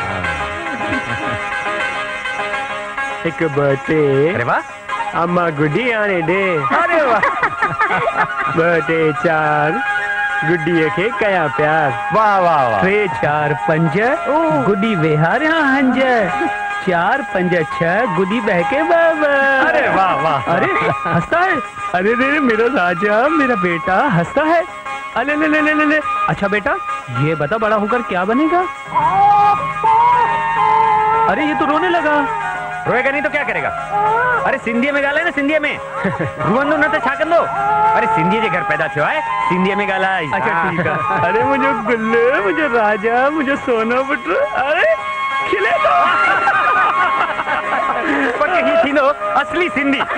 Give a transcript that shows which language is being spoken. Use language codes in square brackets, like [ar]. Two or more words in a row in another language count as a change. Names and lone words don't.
[sd] हिकु ॿ टे [hi] अरे वाह [sd] अम्मा गुड्डी हाणे ॾे [hi] अरे वाह [sd] ॿ टे चार गुड्डीअ खे कयां प्यार [hi] वाह वाह वाह [sd] 3 4 5 गुडी विहारिया हंज 4 5 6 गुडी बहके बाबा [hi] अरे वाह वाह अरे हंसता है अरे रे मेरा राजा मेरा बेटा हंसता है अरे ले ले ले ले ले अच्छा बेटा ये बता बड़ा होकर क्या बनेगा अरे ये तो रोने लगा रोएगा नहीं तो क्या करेगा? अरे सिंधी में गाला है ना, [sd] सिंधी में रुवंदो न तो छा कंदो? अरे सिंधी जे घर पैदा थियो है, सिंधी में गाला। [hi] अच्छा ठीक है। [sd] अरे मुझे गुल्ले, मुझे राजा, मुझे सोना पुत्र, अरे खिले तो पर ही थी नो असली सिंधी।